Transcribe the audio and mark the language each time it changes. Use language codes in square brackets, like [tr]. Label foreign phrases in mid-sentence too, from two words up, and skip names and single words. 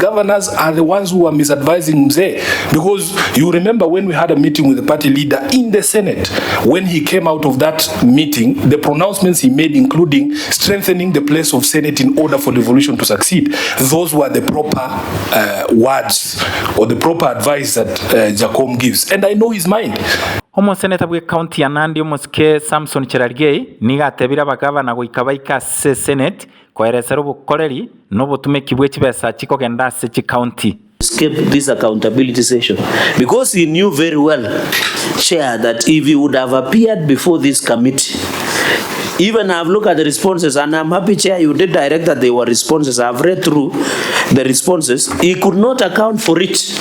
[en] Governors are the ones who are misadvising Mzee, because you remember when we had a meeting with the party leader in the Senate, when he came out of that meeting, the pronouncements he made, including strengthening the place of Senate in order for devolution to succeed, those were the proper words or the proper advice that Jacom gives. And I know his mind. [guz] Omo seneta bwe county ya Nandi omusike Samson Cherargei niga tebira bagava na goikabaika se Senate koeresero bukoreri no butumeki bwe kibesa chiko genda se chi county. [en] Escape this accountability session because he knew very well, Chair, that if he would have appeared before this committee, even I've looked at the responses and I'm happy, Chair, you did direct that they were responses. I've read through the responses. He could not account for it.